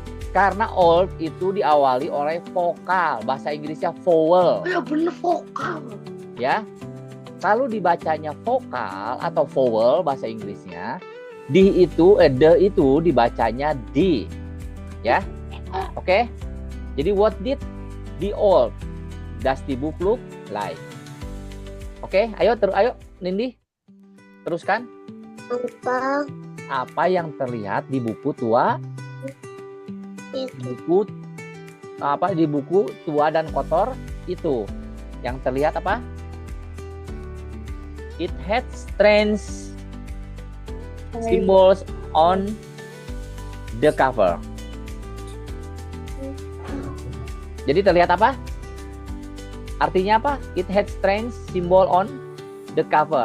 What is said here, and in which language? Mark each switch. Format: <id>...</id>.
<id>Karena old itu diawali oleh vokal, bahasa Inggrisnya vowel, Oh ya bener vokal. ya. Kalau dibacanya vokal atau vowel bahasa Inggrisnya, the itu dibacanya di, ya. Oke. Jadi</id> <en>what did the old dusty book look like?</en> <id>Oke, ayo Nindi. Teruskan. Apa yang terlihat di buku tua? Di buku tua dan kotor itu yang terlihat apa?</id> <en>It had strange symbols on the cover.</en> <id>Jadi terlihat apa? Artinya apa?</id> <en>It had strange symbol on the cover.</en>